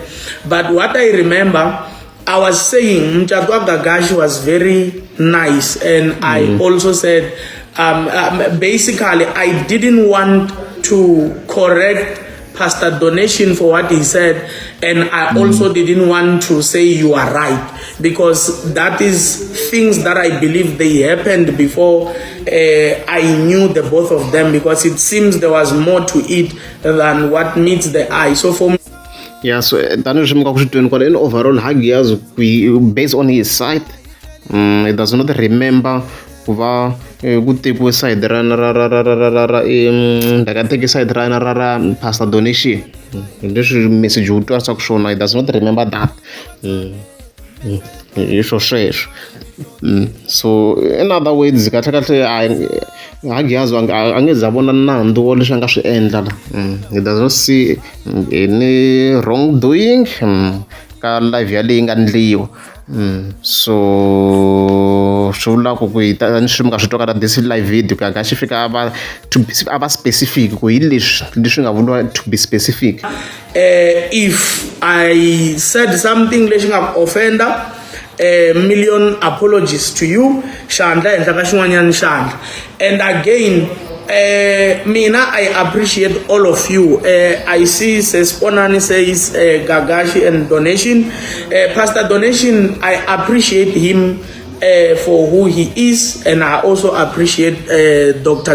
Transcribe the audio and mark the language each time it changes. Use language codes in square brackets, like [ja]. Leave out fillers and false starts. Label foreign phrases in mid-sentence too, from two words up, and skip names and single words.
[en] But what I remember, I was saying Mjatwa Gagashi was very nice, and I also said basically I didn't want to correct Pastor Donation for what he said, and I also didn't want to say you are right, because that is things that I believe they happened before I knew the both of them, because it seems there was more to it than what meets the eye. So for me, yeah, so in overall based on his side, he does not remember [ts] kuva kutekiwe side ndakateke side ra Pastor Donation, leswi message wu twarisa ku swona. [en] He does not remember that. [ts] Hi swo sweswo. [en] So in other words, [ts] kahle Hagiazu angeze abona nandzu wa leswi a nga swi endla la. [en] He does not see any wrongdoing [ts] ka live yaleyi nga endliwa. So swi vula ku swi mi nga swi twa ka [en] this live video [ts] ka xi fika a va specific ku hi leswi nga vuriwa [en] to be specific. If I said something [ts] lexi nga [en] offender, a million apologies to you. Shandla and Shanda. And again, Mina, I appreciate all of you. I see says Onani says Gagashi and Donation. Pastor Donation, I appreciate him for who he is, and I also appreciate Dr.